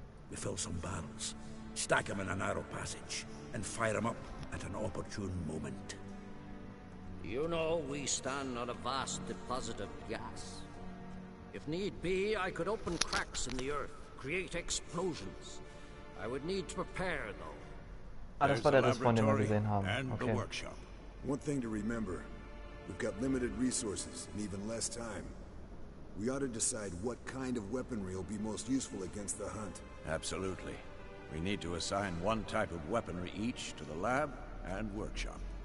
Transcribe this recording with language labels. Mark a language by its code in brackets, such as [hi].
[en] We fill some barrels, stack them in a narrow passage, and fire them up at an opportune moment. You know, we stand on a vast deposit of gas. If need be, I could open cracks in the earth, create explosions. I would need to prepare, though. [de] Ah, das war der Respawn, den wir gesehen haben. [en] The Okay. workshop. One thing to remember, we've got limited resources and even less time. We ought to decide what kind of weaponry will be most useful against the hunt. Absolutely. We need to assign one type of weaponry each to the lab and workshop.